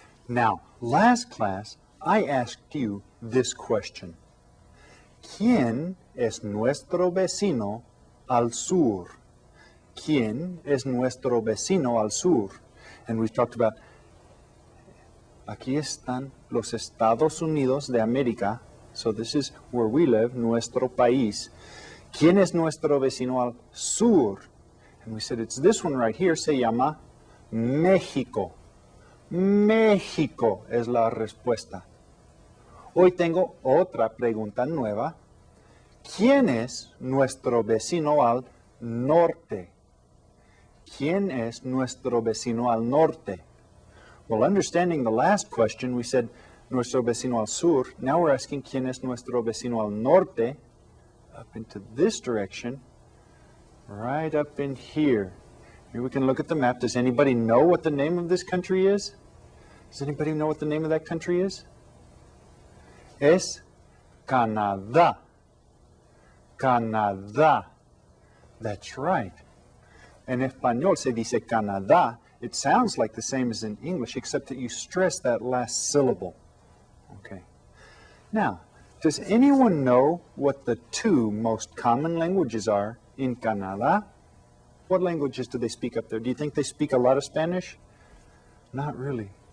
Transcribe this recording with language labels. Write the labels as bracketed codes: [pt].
[en] Now, last class, I asked you this question. [es] ¿Quién es nuestro vecino al sur? ¿Quién es nuestro vecino al sur? [en] And we talked about, [es] aquí están los Estados Unidos de América. [en] So this is where we live, [es] nuestro país. ¿Quién es nuestro vecino al sur? And we said, it's this one right here, se llama México. México es la respuesta. Hoy tengo otra pregunta nueva. ¿Quién es nuestro vecino al norte? ¿Quién es nuestro vecino al norte? [en] Well, understanding the last question, we said [es] nuestro vecino al sur. [en] Now we're asking [es] ¿quién es nuestro vecino al norte? [en] Up into this direction, right up in here. Here we can look at the map. Does anybody know what the name of this country is? Does anybody know what the name of that country is? [es] Es Canadá. Canadá. [en] That's right. [es] En español se dice Canadá. [en] It sounds like the same as in English, except that you stress that last syllable. Okay. Now, does anyone know what the two most common languages are in Canada? What languages do they speak up there? Do you think they speak a lot of Spanish? Not really.